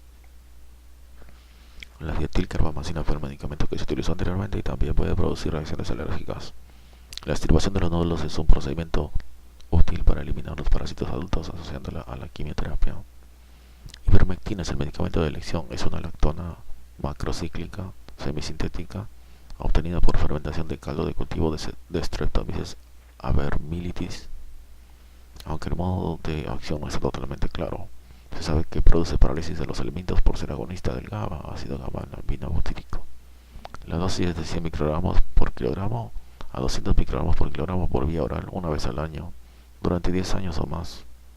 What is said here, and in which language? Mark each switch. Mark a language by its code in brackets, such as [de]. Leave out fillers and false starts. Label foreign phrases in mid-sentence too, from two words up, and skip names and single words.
[es] La dietilcarbamazina fue el medicamento que se utilizó anteriormente y también puede producir reacciones alérgicas. La extirpación de los nódulos es un procedimiento útil para eliminar los parásitos adultos asociándola a la quimioterapia. Ivermectina es el medicamento de elección. Es una lactona macrocíclica semisintética obtenida por fermentación de caldo de cultivo de Streptomyces avermilitis. Aunque el modo de acción no está totalmente claro, se sabe que produce parálisis de los alimentos por ser agonista del GABA, ácido gamma-aminobutírico. La dosis es de 100 microgramos por kilogramo a 200 microgramos por kilogramo por vía oral una vez al año, durante 10 años o más.